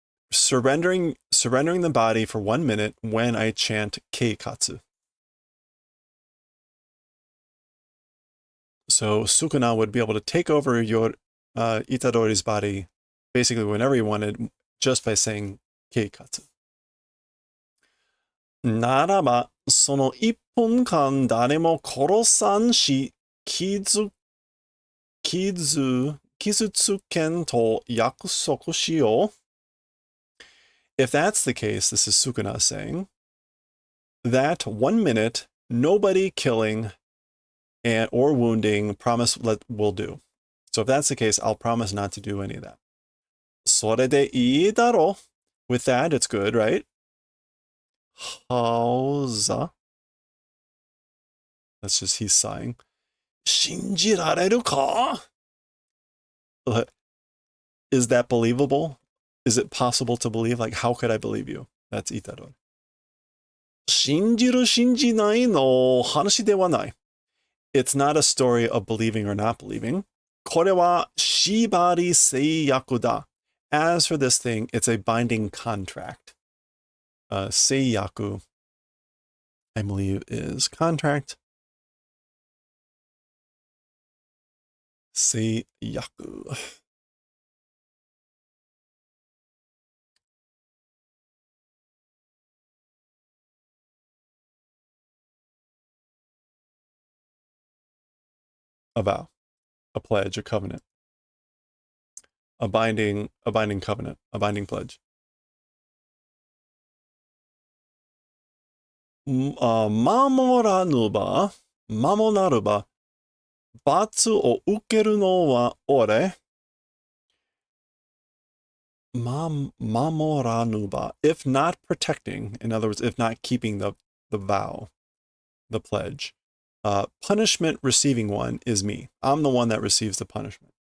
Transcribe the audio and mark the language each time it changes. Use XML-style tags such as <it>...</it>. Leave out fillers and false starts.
<en>Surrendering the body for 1 minute when I chant keikatsu. So Sukuna would be able to take over your Itadori's body basically whenever he wanted just by saying keikatsu.</en> <ja>ならば、その1分間誰も殺さんし、傷つけんと約束しよう.</ja> <en>If that's the case, this is Sukuna saying, that 1 minute, nobody killing or wounding, promise will do. So if that's the case, I'll promise not to do any of that.</en> <ja>それでいいだろう.</ja> <en>With that, it's good, right? Howza? That's just he's sighing.</en> <ja>信じられるか?</ja> <en>Is that believable? Is it possible to believe? Like, how could I believe you? That's Itadori.</en> <ja>信じる信じないの話ではない.</ja> <en>It's not a story of believing or not believing.</en> <ja>これは縛り制約だ.</ja> <en>As for this thing, it's a binding contract. 制約, I believe, is contract.</en> <ja>制約.</ja> <en>A vow, a pledge, a covenant, a binding covenant, a binding pledge.</en> <ja>守らぬば、罰を受けるのは俺。守らぬば.</ja> <en>If not protecting, in other words, if not keeping the vow, the pledge, punishment receiving one is me. I'm the one that receives the punishment.</en>